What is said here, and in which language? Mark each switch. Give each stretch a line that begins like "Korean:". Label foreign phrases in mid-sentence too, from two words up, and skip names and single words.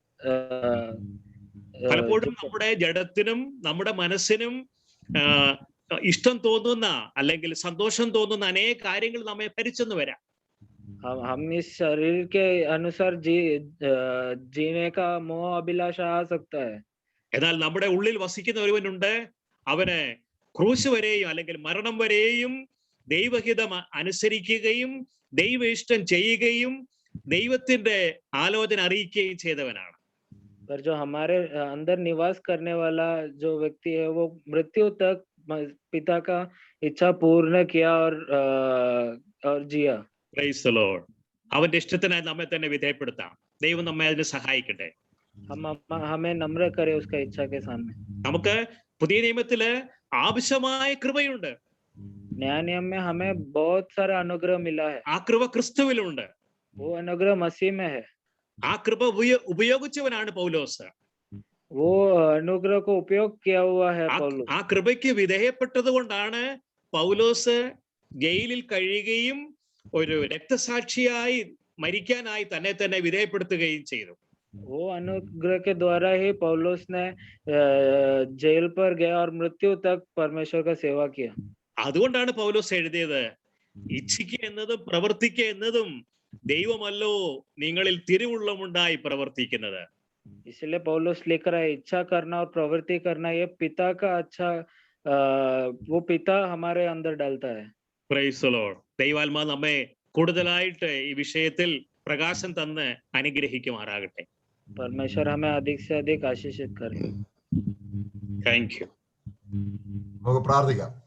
Malayalam: പലപ്പോഴും നമ്മുടെ ജഡത്തിനും നമ്മുടെ മനസ്സിനും ഇഷ്ടം തോന്നുന്ന അല്ലെങ്കിൽ സന്തോഷം തോന്നുന്ന അനേക കാര്യങ്ങൾ നമ്മെ ഭരിച്ചെന്ന് വരാം.
Hindi: हम इस शरीर के अनुसार जीने का मोह अभिलाषा आ सकता है.
Malayalam: എന്നാൽ നമ്മുടെ ഉള്ളിൽ വസിക്കുന്ന ഒരുവനുണ്ട്, അവന് ക്രൂശ് വരെയും അല്ലെങ്കിൽ മരണം വരെയും ദൈവഹിതം അനുസരിക്കുകയും ദൈവ ഇഷ്ടം ചെയ്യുകയും ദൈവത്തിന്റെ ആലോചന അറിയിക്കുകയും ചെയ്തവനാണ്.
Hindi: पर जो हमारे अंदर निवास करने वाला जो व्यक्ति है वो मृत्यु तक पिता का इच्छा पूर्ण किया और जिया.
English: Praise the Lord.
Malayalam: അവന്റെ ഇഷ്ടത്തിനായി നമ്മെ തന്നെ വിധേയപ്പെടുത്താം. ദൈവം നമ്മെ അതിന് സഹായിക്കട്ടെ.
Hindi: हमें नम्र करे उसका इच्छा के सामने.
Malayalam: നമുക്ക് പുതിയ നിയമത്തില് ആവശ്യമായ കൃപയുണ്ട്.
Hindi: नया नियम में हमें बहुत सारा अनुग्रह मिला है.
Malayalam: ആ കൃപ ക്രിസ്തുവിലുണ്ട്.
Hindi: वो अनुग्रह मसीह में है.
Malayalam: ആ കൃപ ഉപയോഗിച്ചവനാണ് പൗലോസ്.
Hindi: वो अनुग्रह को उपयोग किया हुआ है पौलुस.
Malayalam: ആ കൃപയ്ക്ക് വിധേയപ്പെട്ടത് കൊണ്ടാണ് പൗലോസ് ജയിലിൽ കഴിയുകയും ഒരു രക്തസാക്ഷിയായി മരിക്കാനായി തന്നെ തന്നെ വിധേയപ്പെടുത്തുകയും ചെയ്തു.
Hindi: वो अनुग्रह के द्वारा ही पौलुस ने जेल पर गया और मृत्यु तक परमेश्वर का सेवा किया.
Malayalam: അതുകൊണ്ടാണ് പൗലോസ് എഴുതിയത്, ഇച്ഛിക്കുക എന്നതും പ്രവർത്തിക്കുക എന്നതും ദൈവമല്ലോ നിങ്ങളിൽ തിരുവുള്ളമുണ്ടായി പ്രവർത്തിക്കുന്നത്.
Hindi: इसलिए पौलुस लिख रहा है, इच्छा करना और प्रवृत्ति करना ये पिता का अच्छा वो पिता हमारे अंदर डालता है.
English: Praise the Lord.
Malayalam: ദൈവാത്മാ നമ്മെ കൂടുതലായിട്ട് ഈ വിഷയത്തിൽ പ്രകാശം തന്ന് അനുഗ്രഹിക്കുമാറാകട്ടെ.
Hindi: परमेश्वर हमें अधिक से अधिक आशीषित करे.
English: Thank you.
Malayalam: നമുക്ക് പ്രാർത്ഥിക്കാം.